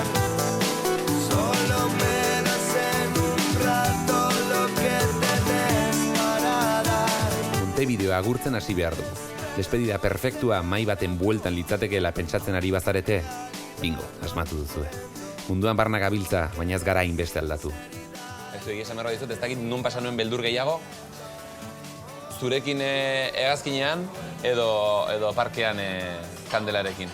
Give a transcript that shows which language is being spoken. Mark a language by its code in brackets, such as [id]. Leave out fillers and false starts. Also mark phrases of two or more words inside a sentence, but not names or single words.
[es] Solo me das en un rato lo que tenés para dar. [eu] Montevideoa agurtzen hasi behar du. Despedida perfektua mai baten bueltan litzatekeela pentsatzen ari bazarete, bingo, asmatu duzue. Munduan barna gabiltza, baina ez gara hainbeste aldatu. Ez du, egia merroa dizut, ez dakit nun pasa nuen beldur gehiago, zurekin hegazkinean edo parkean kandelarekin.